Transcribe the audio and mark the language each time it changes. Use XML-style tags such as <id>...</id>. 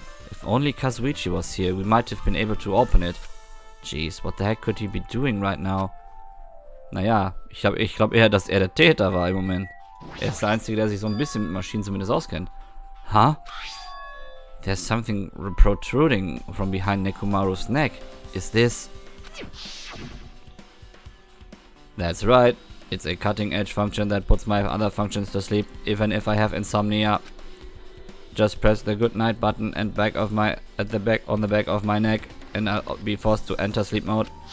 <en>If only Kazuichi was here, we might have been able to open it. Jeez, what the heck could he be doing right now?</en> <de>Naja, ich glaube eher, dass er der Täter war im Moment. Er ist der Einzige, der sich so ein bisschen mit Maschinen zumindest auskennt.</de> <en>Huh? There's something protruding from behind Nekomaru's neck. Is this... That's right. It's a cutting-edge function that puts my other functions to sleep, even if I have insomnia. Just press the good night button and on the back of my neck, and I'll be forced to enter sleep mode.</en>